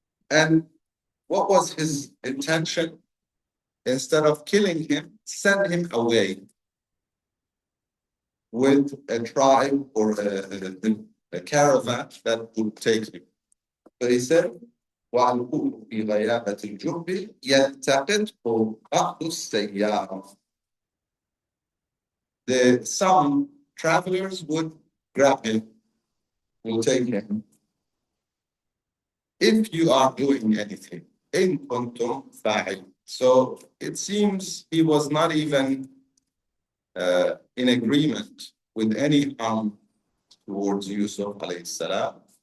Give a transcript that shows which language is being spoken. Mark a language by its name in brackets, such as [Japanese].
[English] And what was his intention? Instead of killing him, send him away with a tribe or a caravan that would take him. So he said, [Arabic] وَأَلْقُوهُ فِي غَيَابَةِ الْجُبِّ يَلْتَقِطْهُ بَعْضُ السَّيَّارَةِ. [English] Some travelers would grab him, will take him. If you are doing anything, [Arabic] إِن كُنتُمْ فَاعِلٍ. [English] So it seems he was not even in agreement with any harm towards Yusuf alayhi salam.